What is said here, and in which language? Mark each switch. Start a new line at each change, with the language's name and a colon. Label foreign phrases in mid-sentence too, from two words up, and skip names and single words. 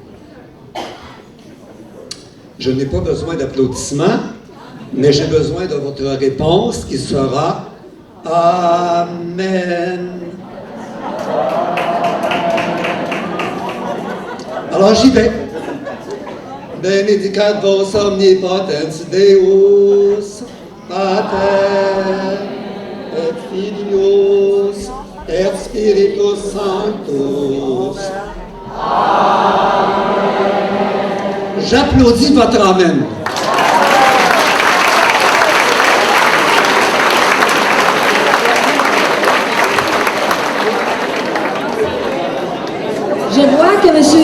French: Je n'ai pas besoin d'applaudissements, mais j'ai besoin de votre réponse qui sera « Amen ». Alors j'y vais.
Latin: Benedicat vos omnipotens Deus, Pater, et Filius, et Spiritus Sanctus.
French: J'applaudis votre Amen. Je vois que M.